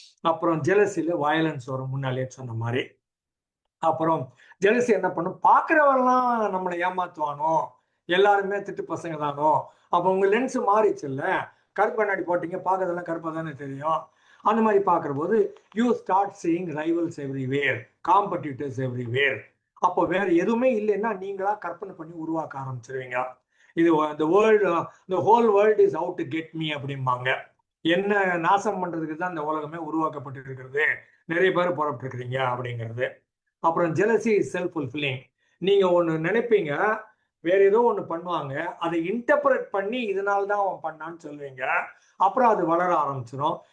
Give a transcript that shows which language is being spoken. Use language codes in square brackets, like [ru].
[ta] அப்புறம் ஜெலசில வயலன்ஸ் வரும், முன்னாலே சொன்ன மாதிரி. அப்புறம் ஜெலசி என்ன பண்ணும், பார்க்கிறவெல்லாம் நம்மளை ஏமாத்துவானோ, எல்லாருமே திட்டு பசங்க தானோ, அப்போ உங்க லென்ஸ் மாறிச்சு இல்ல, கருப்பு கண்ணாடி போட்டீங்க, பார்க்கறதெல்லாம் கருப்பா தானே தெரியும். அந்த மாதிரி பார்க்குற போது [en] You start seeing rivals everywhere, competitors everywhere. [ta] அப்போ வேற எதுவுமே இல்லைன்னா நீங்களா கற்பனை பண்ணி உருவாக்க ஆரம்பிச்சிருவீங்க. இது [en] the whole world is out to get me [ta] அப்படிம்பாங்க. என்ன நாசம் பண்றதுக்கு தான் இந்த உலகமே உருவாக்கப்பட்டு இருக்கிறது, நிறைய பேர் புறப்பட்டு இருக்கிறீங்க அப்படிங்கிறது. அப்புறம் [en] Jealousy is self fulfilling. [ta] நீங்க ஒண்ணு நினைப்பீங்க, வேற ஏதோ ஒண்ணு பண்ணுவாங்க, அதை இன்டர்பிரட் பண்ணி இதனால தான் அவன் பண்ணான்னு சொல்லுவீங்க, அப்புறம் அது வளர ஆரம்பிச்சிடும்.